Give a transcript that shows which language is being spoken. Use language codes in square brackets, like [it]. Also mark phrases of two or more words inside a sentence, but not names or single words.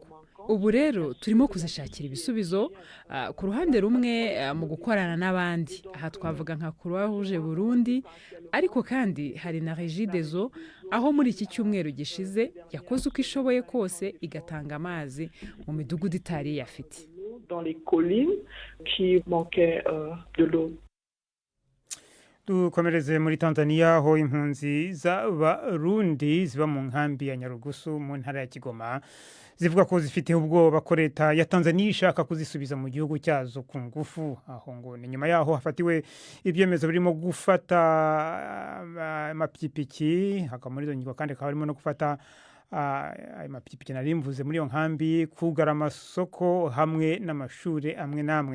[rw] Ubu rero turimo kuzishakira ibisubizo ku ruhande rumwe mu gukorana n'abandi. Aha twavuga nka Croix Rouge Burundi, ariko kandi hari na Regideso aho muri iki cyumweru gishize yakoze uko ishoboye kose igatanga amazi mu midugudu itari yafite. [fr] Dans les collines qui manquaient de l'eau. [rw] Dukomereze muri Tanzania aho impunzi z'Abarundi ziba mu nkambi ya Nyarugusu mu ntara ya Kigoma zivuga ko zifite ubwoba ko leta ya Tanzania ishaka kuzisubiza mu gihugu cyazo ku ngufu. Aho ngo ni nyuma yaho hafatiwe ibyemezo birimo gufata amapikipiki, hakamurizo nyiko kandi harimo no gufata amapikipiki narimvuze muri iyo nkambi, kugara amasoko hamwe n'amashure amwe namwe.